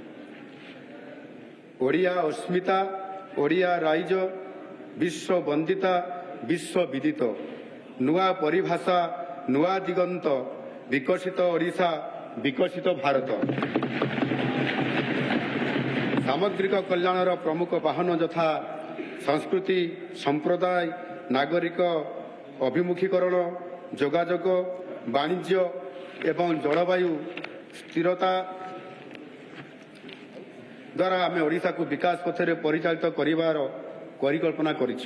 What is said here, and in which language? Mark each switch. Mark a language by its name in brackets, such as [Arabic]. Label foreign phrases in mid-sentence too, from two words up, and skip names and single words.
[Odia] ଓଡ଼ିଆ ଅସ୍ମିତା, ଓଡ଼ିଆ ରାଇଜ, ବିଶ୍ୱ ବନ୍ଦିତା, ବିଶ୍ୱ ବିଦିତ, ନୂଆ ପରିଭାଷା, ନୂଆ ଦିଗନ୍ତ, ବିକଶିତ ଓଡ଼ିଶା, ବିକଶିତ ଭାରତ। ସାମଗ୍ରିକ କଲ୍ୟାଣର ପ୍ରମୁଖ ବାହନ ଯଥା ସଂସ୍କୃତି, ସମ୍ପ୍ରଦାୟ, ନାଗରିକ ଅଭିମୁଖୀକରଣ, ଯୋଗାଯୋଗ, ବାଣିଜ୍ୟ ଏବଂ ଜଳବାୟୁ ସ୍ଥିରତା ଦ୍ୱାରା ଆମେ ଓଡ଼ିଶାକୁ ବିକାଶ ପଥରେ ପରିଚାଳିତ କରିବାର ପରିକଳ୍ପନା କରିଛୁ।